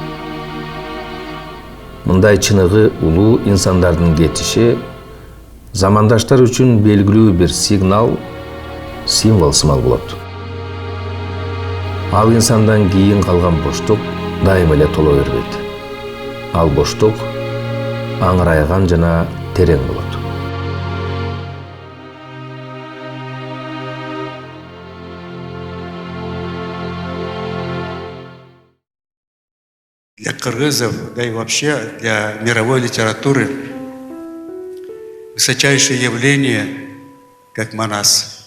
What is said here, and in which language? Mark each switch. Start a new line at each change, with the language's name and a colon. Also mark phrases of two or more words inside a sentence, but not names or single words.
Kyrgyz: Мындай чыныгы улуу инсандардын кетиши замандаштар үчүн белгилүү бир сигнал, символ сымал болот. Ал инсандан кийин калган боштук дайыма эле толо бербейт. Ал боштук аңырайган жана терең болот.
Russian: Для кыргызов, да и вообще для мировой литературы высочайшее явление, как Манас.